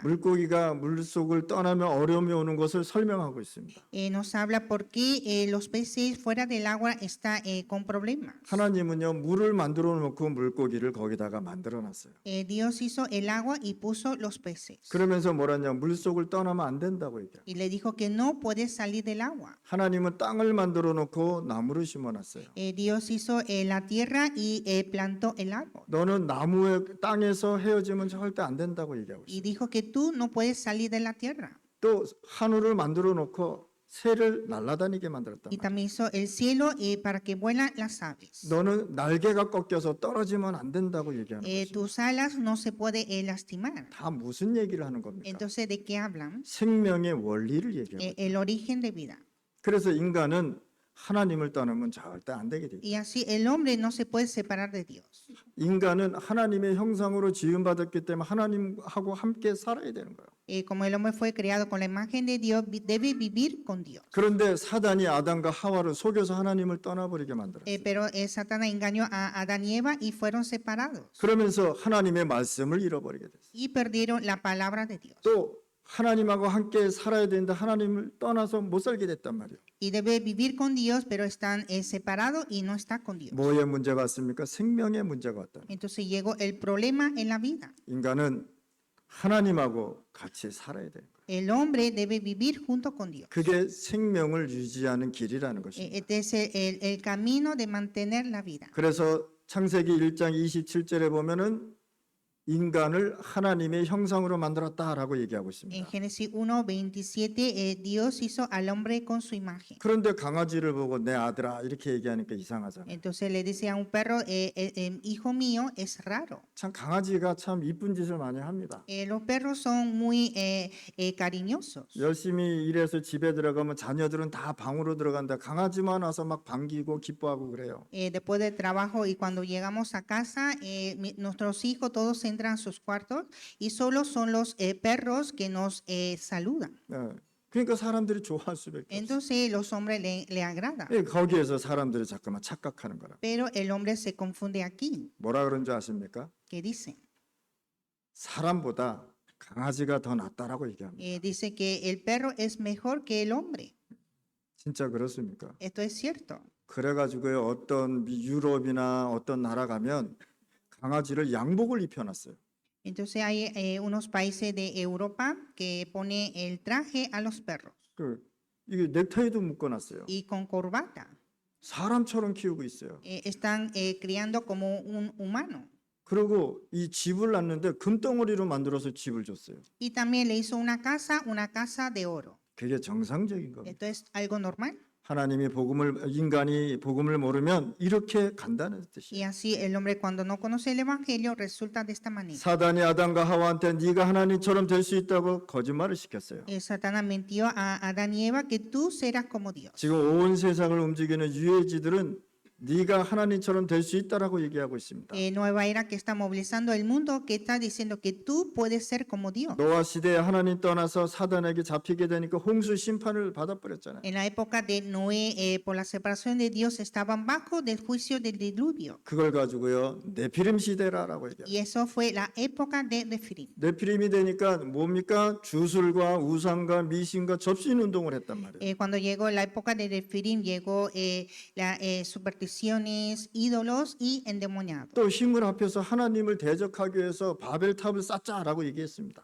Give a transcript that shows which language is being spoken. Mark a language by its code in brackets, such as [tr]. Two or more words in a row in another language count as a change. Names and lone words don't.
[ko] 물고기가 물속을 떠나면 어려움이 오는 것을 설명하고 있습니다. [es] Nos habla por qué los peces fuera del agua está con problemas. [ko] 하나님은요, 물을 만들어 놓고 물고기를 거기다가 만들어 놨어요. [es] Dios hizo el agua y puso los peces. [ko] 그러면서 뭐라냐, 물속을 떠나면 안 된다고 얘기해요. [es] Y le dijo que no puede salir del agua. [ko] 하나님은 땅을 만들어 놓고 나무를 심어 놨어요. [es] Dios hizo la tierra y plantó el árbol. [ko] 너는 나무의 땅에서 헤어지면 절대 안 된다고 얘기하고 [es] Y [ko] 있어요. [es] dijo que tú no puedes salir de la tierra. [ko] 또 하늘을 만들어 놓고 새를 날아다니게 만들었단 [es] Y [ko] 말이에요. [es] también hizo el cielo para que vuelan las aves. [ko] 너는 날개가 꺾여서 떨어지면 안 된다고 얘기하는 거예요. [es] Tus alas no se puede lastimar. [ko] 다 무슨 얘기를 하는 겁니까? [es] Entonces, ¿de qué hablan? [ko] 생명의 원리를 얘기하고 있어요. [es] El origen de vida. [ko] 그래서 인간은 하나님을 떠나면 절대 안 되게 돼요. [es] Y así el hombre no se puede separar de Dios. [ko] 인간은 하나님의 형상으로 지음받았기 때문에 하나님하고 함께 살아야 되는 거예요. [es] Como el hombre fue creado con la imagen de Dios, debe vivir con Dios. [ko] 그런데 사단이 아담과 하와를 속여서 하나님을 떠나버리게 만들었어요. [es] Pero Satanás engañó a Adán y Eva y fueron separados. [ko] 그러면서 하나님의 말씀을 잃어버리게 됐어요. [es] Y perdieron la palabra de Dios. [ko] 또 하나님하고 함께 살아야 되는데 하나님을 떠나서 못 살게 됐단 말이에요. [es] Y debe vivir con Dios, pero están separados y no está con Dios. [ko] 뭐의 문제가 왔습니까? 생명의 문제가 왔다. [es] Entonces llegó el problema en la vida. [ko] 인간은 하나님하고 같이 살아야 돼요. [es] El hombre debe vivir junto con Dios. [ko] 그게 생명을 유지하는 길이라는 것입니다. [es] Este es el camino de mantener la vida. [ko] 그래서 창세기 1장 27절에 보면은 인간을 하나님의 형상으로 만들었다라고 얘기하고 [es] En [ko] 있습니다. [es] Génesis 1:27, Dios hizo al hombre con su imagen. [ko] 그런데 강아지를 보고 내 아들아 이렇게 얘기하니까 이상하잖아요. [es] Entonces le dice a un perro, hijo mío, es raro. [ko] 참 강아지가 참 이쁜 짓을 많이 합니다. [es] Los perros son muy cariñosos. [ko] 열심히 일해서 집에 들어가면 자녀들은 다 방으로 들어간다. 강아지만 와서 막 반기고 기뻐하고 그래요. [es] Después del trabajo y cuando llegamos a casa, nuestros hijos todos entran a sus cuartos y solo son los perros que nos saludan. [ko] 네. 그러니까 사람들이 좋아할 수밖에 없어요. [es] Entonces los hombres le agrada. [ko] 예, 거기에서 사람들이 잠깐만 착각하는 거라. [es] Pero el hombre se confunde aquí. [ko] 뭐라 그런 줄 아십니까? [es] ¿Qué dice? [ko] 사람보다 강아지가 더 낫다라고 얘기합니다. [es] Dice que el perro es mejor que el hombre. [ko] 진짜 그렇습니까? [es] Esto es cierto. [ko] 그래가지고요 어떤 유럽이나 어떤 나라 가면 강아지를 양복을 입혀놨어요. [es] Entonces hay unos países de Europa que pone el traje a los perros [ko] 그 이게 넥타이도 묶어놨어요. [es] y con corbata. [ko] 사람처럼 키우고 있어요. [es] Están criando como un humano. [ko] 그리고 이 집을 놨는데 금덩어리로 만들어서 집을 줬어요. [es] Y también le hizo una casa de oro. [ko] 그게 정상적인 겁니다. [es] Esto es algo normal. [ko] 하나님이 인간이 복음을 모르면 이렇게 간다는 [es] Y [ko] 뜻이에요. [es] así el hombre cuando no conoce el evangelio resulta de esta manera. [ko] 사단이 아담과 하와한테 네가 하나님처럼 될 수 있다고 거짓말을 시켰어요. [es] Satanás mintió a Adán y Eva que tú serás como Dios. [ko] 지금 온 세상을 움직이는 유해지들은 네가 하나님처럼 될 수 있다라고 얘기하고 있습니다. [es] Nueva era que está movilizando el mundo, que está diciendo que tú puedes ser como Dios. [ko] 노아 시대에 하나님 떠나서 사단에게 잡히게 되니까 홍수 심판을 받아버렸잖아요. [es] En la época de Noé, por la separación de Dios, estaban bajo del juicio del diluvio. [ko] 그걸 가지고요 네피림 시대라고 얘기해요. [es] Y eso fue la época de Nefilim. [ko] 네피림이 되니까 뭡니까? 주술과 우상과 미신과 접신 운동을 했단 말이에요. [es] Cuando llegó la época de Nefilim, llegó la supersticiones, ídolos y endemoniados. [ko] 또 힘을 합해서 하나님을 대적하기 위해서 바벨탑을 쌓자라고 얘기했습니다.